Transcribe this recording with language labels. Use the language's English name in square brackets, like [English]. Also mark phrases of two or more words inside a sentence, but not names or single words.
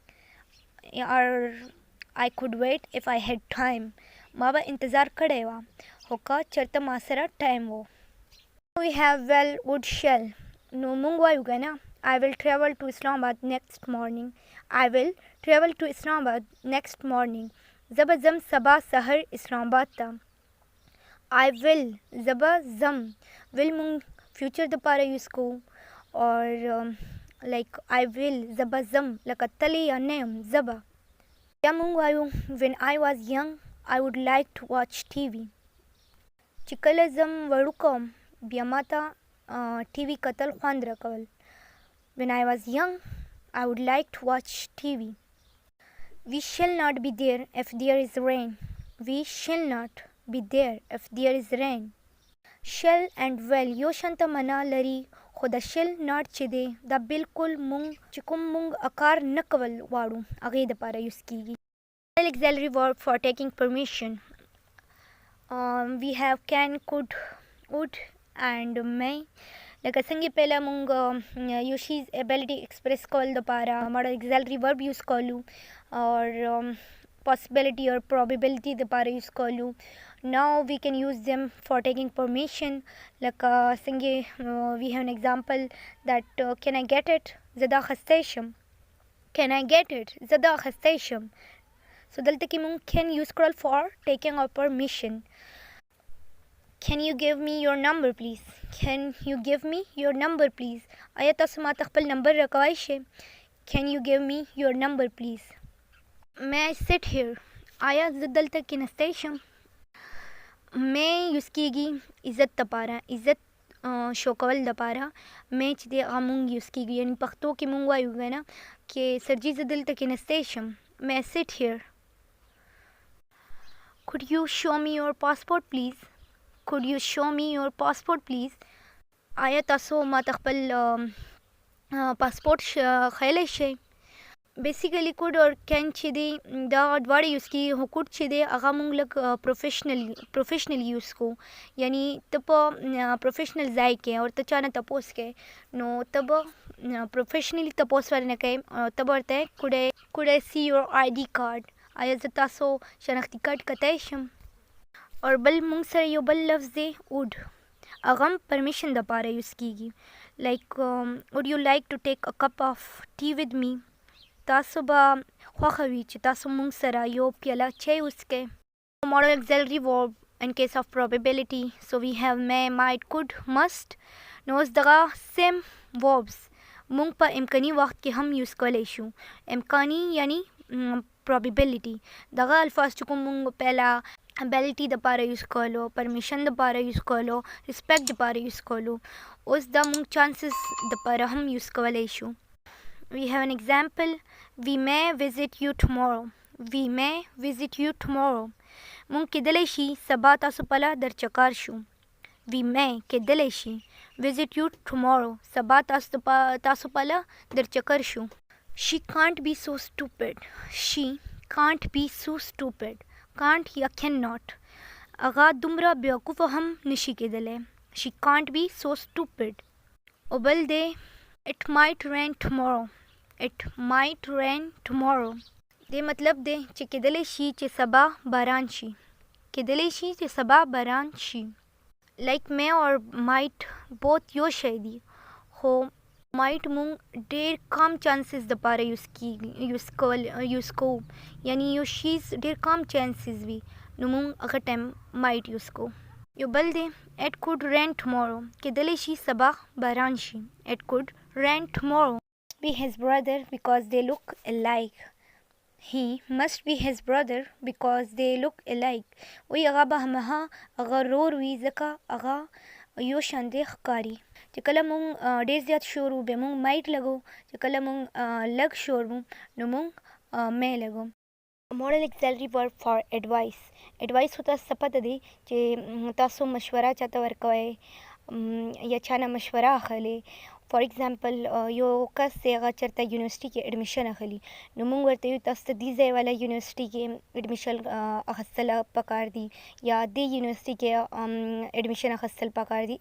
[English] or I could wait if I had time. [Pashto] ما به انتظار کړی وه خو که چېرته ما سره ټایم و. [English] We have well would shall. [Pashto] نو مونږ وایو که نه [English] I will travel to Islamabad next morning. I will travel to Islamabad next morning. [Pashto] زه به ځم سبا سحر اسلام آباد ته. [English] I will [Pashto] زه به ځم. will مونږ فیوچر دپاره یوز کوو [English] or like I will [Pashto] زه به ځم لکه تلی یا نه یم زه به. بیا مونږ وایو [English] when I was young I would like to watch TV. [Pashto] چې کله زم وړوکی وم بیا ما ته ټي وي کتل خوند راکول. [English] when I was young I would like to watch TV. We shall not be there if there is rain. We shall not be there if there is rain. shall and will [Pashto] یو شانته معنا لري خو د [English] shall not [Pashto] چې دی دا بالکل مونږ چې کوم مونږ اکار نه کول غواړو هغې دپاره یوز کیږي. [English] auxiliary verb for taking permission. We have can, could, would and may. [Pashto] لکه څنګه پهله مونږ یو شیز [English] ability express [Pashto] کول دپاره [English] modal auxiliary verb [Pashto] یوز کولو [English] or possibility or probability [Pashto] دپاره یوز کولو. [English] now we can use them for taking permission. [Pashto] لکه څنګه [English] we have an example that can I get it [Pashto] زه دا اخیستی شم. [English] can I get it [Pashto] زه دا اخیستی شم. [English] so [Pashto] دلته کې مونږ [English] can use کړل for taking our permission. can you give me your number please. can you give me your number please. [Pashto] آیا تاسو ما ته خپل نمبر راکوی شئ. [English] can you give me your number please. may I sit here [Pashto] آیا زه دلته کېنستی شم. may یوز کېږي عزت دپاره عزت شو کول دپاره. may چې دی هغه مونږ یوز کېږي یعنې پښتو کې مونږ وایو که نه چې سرجي زه دلته کېنستی شم. [English] may I sit here. could you show me your passport please. could you show me your passport please. [Pashto] آیا تاسو ما ته خپل پاسپورټ ښیلی شئ. [English] basically could or can [Pashto] چې دی دا دواړه یوز کېږي خو کوډ چې دی هغه مونږ لږ [English] professional use [Pashto] کوو. یعنی ته په پروفیشنل ځای کې او ته چا نه تپوس کوې نو ته به پروفیشنلی تپوس ورنه کوې ته به ورته [English] could I see your ID card [Pashto] آیا زه تاسو شناختي کارډ کتی شم. اور بل مونږ سره یو بل لفظ دی وډ هغه هم پرمیشن دپاره یوز کېږي. [English] like would you like to take a cup of tea with me. [Pashto] تاسو به خوښه وي چې تاسو مونږ سره یو پیاله چای وڅکئ. [English] modal auxiliary verb in case of probability. so we have may, might, could, must. [Pashto] نو اوس دغه [English] same verbs [Pashto] مونږ په امکاني وخت کې هم یوز کولی شو. امکاني یعنی probability. دغه الفاظ چې کوم مونږ پهله ابیلیټي دپاره یوز کولو پرمیشن دپاره یوز کولو ریسپیکټ دپاره یوز کولو اوس دا مونږ چانسز دپاره هم یوز کولی شو. [English] we have an example. we may visit you tomorrow. we may visit you tomorrow. [Pashto] مونږ کېدلی شي سبا تاسو پله در چکار شو. [English] we may [Pashto] کېدلی شي [English] visit you tomorrow [Pashto] سبا تاسو پله در چکر شو. [English] she can't be so stupid. she can't be so stupid. [Pashto] can't یا cannot هغه دومره بیوقوفه هم نشي کېدلی. [English] she can't be so stupid. [Pashto] او بل دی [English] it might rain tomorrow. it might rain tomorrow. [Pashto] دې مطلب دی چې کېدلی شي چې سبا باران شي. کېدلی شي چې سبا باران شي. [English] like may or might both [Pashto] یو شی دي خو might مونږ ډېر کم چانسز دپاره یوز کوو. یعنی یو شیز ډېر کم چانسز وي نو مونږ هغه ټایم might یوز کوو. یو بل دی [English] it could rain tomorrow. [Pashto] کېدلی شي سبا باران شي. [English] it could rain tomorrow. be his brother because they look alike. he must be his brother because they look alike. [Pashto] وی هغه به همها هغه رور وي ځکه هغه یو شان دی ښکاري. چې کله مونږ ډېر زیات شور وو بیا مونږ مایټ لګو، چې کله مونږ لږ شور وو نو مونږ مې لګو. [English] modal auxiliary verb for advice. [Pashto] advice خو تاسو ته پته دی چې تاسو مشوره چاته ورکوئ یا چا نه مشوره اخلئ. [English] for example [Pashto] یو کس دی هغه چېرته یونیورسټي کې اډمیشن اخلي نو موږ ورته وایو تاسو ته دې ځای والا یونیورسټي کې اډمیشن اخیستل پکار دي یا دې یونیورسټي کې اډمیشن اخیستل پکار دي.